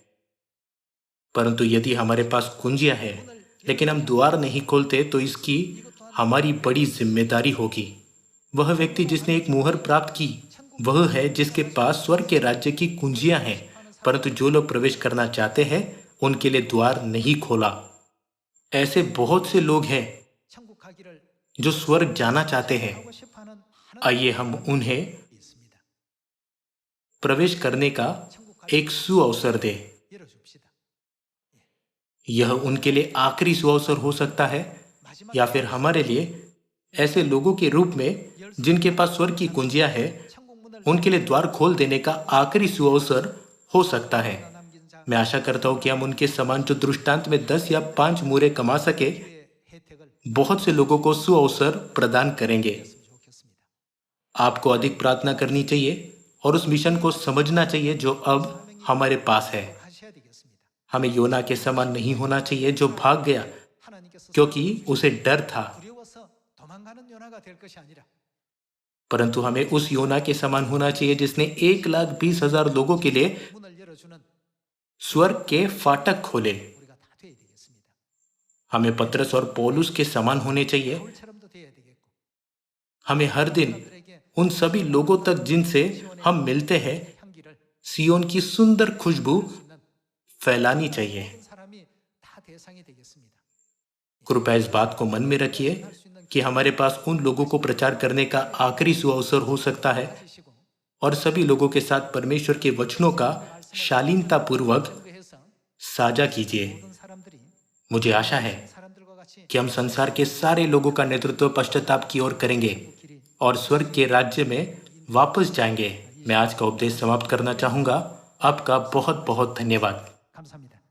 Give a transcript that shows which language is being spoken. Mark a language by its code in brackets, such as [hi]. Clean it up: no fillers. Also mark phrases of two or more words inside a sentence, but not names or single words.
[hi] परंतु यदि हमारे पास कुंजियां है लेकिन हम द्वार नहीं खोलते तो इसकी हमारी बड़ी जिम्मेदारी होगी। वह व्यक्ति जिसने एक मुहर प्राप्त की वह है जिसके पास स्वर्ग के राज्य की कुंजियां हैं, परंतु जो लोग प्रवेश करना चाहते हैं उनके लिए द्वार नहीं खोला। ऐसे बहुत से लोग हैं [ko] 천국 가기를 [hi] जो स्वर्ग जाना चाहते हैं। [ko] 하고 싶어하는 [hi] आइए हम उन्हें [ko] 있습니다. [hi] प्रवेश करने का एक सुअवसर दें। [ko] 열어줍시다. [hi] यह उनके लिए आखिरी सुअवसर हो सकता है [ko] 마지막 [hi] या फिर हमारे लिए ऐसे लोगों के रूप में जिनके पास स्वर्ग की कुंजियां है, [ko] 천국 문을 [hi] उनके लिए द्वार खोल देने का आखिरी सुअवसर हो सकता है। [ko] 남긴 자 [hi] मैं आशा करता हूं कि हम उनके समान जो दृष्टांत में 10 या 5 मूरे कमा सके, [ko] 의 혜택을 [hi] बहुत से लोगों को सुअवसर प्रदान करेंगे। [ko] 했으면 좋겠습니다. [hi] आपको अधिक प्रार्थना करनी चाहिए और उस मिशन को समझना चाहिए जो अब हमारे पास है। [ko] 하셔야 되겠습니다. [hi] हमें योना के समान नहीं होना चाहिए जो भाग गया [ko] 하나님께서 [hi] क्योंकि उसे डर था, [ko] 두려워서 도망가는 요나가 될 것이 아니라 [hi] परंतु हमें उस योना के समान होना चाहिए जिसने 1,20,000 लोगों के लिए [ko] 문을 열어주는 [hi] स्वर्ग के फाटक खोले। [ko] 우리가 다 돼야 되겠습니다. [hi] हमें पतरस और पौलुस के समान होने चाहिए। [ko] 바울처럼도 돼야 되겠고 [hi] हमें हर दिन [ko] 사람들에게 [hi] उन सभी लोगों तक जिनसे हम मिलते हैं [ko] 향기를 [hi] सियोन की सुंदर खुशबू [ko] 주는 [hi] फैलानी चाहिए। [ko] 모든 사람이 다 대상이 되겠습니다. [hi] कृपया इस बात को मन में रखिए कि हमारे पास उन लोगों को प्रचार करने का आखिरी सुअवसर हो सकता है [ko] 가지시고 [hi] और सभी लोगों के साथ परमेश्वर के वचनों का शालीनता पूर्वक [ko] 해서 [hi] साझा कीजिए। [ko] 모든 사람들이 [hi] मुझे आशा है [ko] 사람들과 같이 [hi] कि हम संसार के सारे लोगों का नेतृत्व पश्चाताप की ओर करेंगे और स्वर्ग के राज्य में वापस जाएंगे। मैं आज का उपदेश समाप्त करना चाहूंगा। आपका बहुत बहुत धन्यवाद। [ko] 감사합니다.